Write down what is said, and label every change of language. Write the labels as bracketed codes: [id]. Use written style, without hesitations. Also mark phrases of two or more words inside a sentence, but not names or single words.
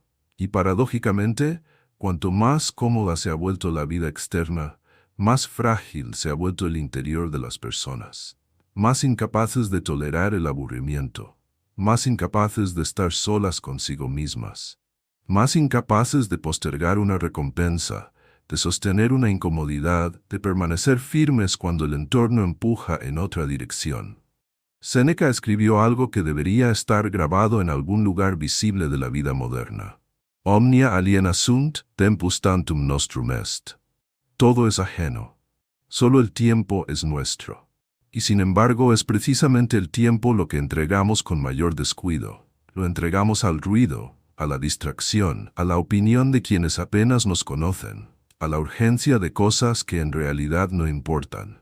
[es] Y paradójicamente, cuanto más cómoda se ha vuelto la vida externa, más frágil se ha vuelto el interior de las personas, más incapaces de tolerar el aburrimiento, más incapaces de estar solas consigo mismas, más incapaces de postergar una recompensa, de sostener una incomodidad, de permanecer firmes cuando el entorno empuja en otra dirección. Séneca escribió algo que debería estar grabado en algún lugar visible de la vida moderna. [la] Omnia aliena sunt, tempus tantum nostrum est. [es] Todo es ajeno. Solo el tiempo es nuestro. Y sin embargo es precisamente el tiempo lo que entregamos con mayor descuido. Lo entregamos al ruido, a la distracción, a la opinión de quienes apenas nos conocen, a la urgencia de cosas que en realidad no importan.